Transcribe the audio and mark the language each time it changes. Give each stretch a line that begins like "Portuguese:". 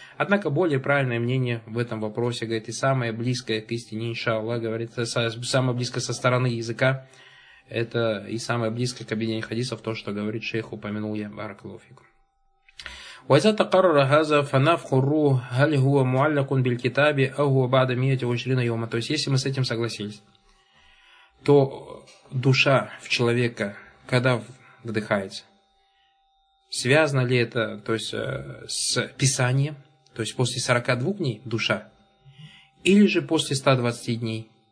Russian: Однако более правильное мнение в этом вопросе, говорит, и самое близкое к истине, иншаллах, говорит, самое близкое со стороны языка, это и самое близкое к объединению хадисов, то, что говорит шейх, упомянул я, баракаллаху фикум.
Arabic: وإذا تقرر هذا فنفخ الروح هل هو معلق بالكتاب أو هو بعد 120 يوما.
Russian: То есть, если мы с этим согласились, то душа в человека, когда вдыхается, связано ли это, то есть, с Писанием, то есть после 42 дней душа, или же после 120 дней.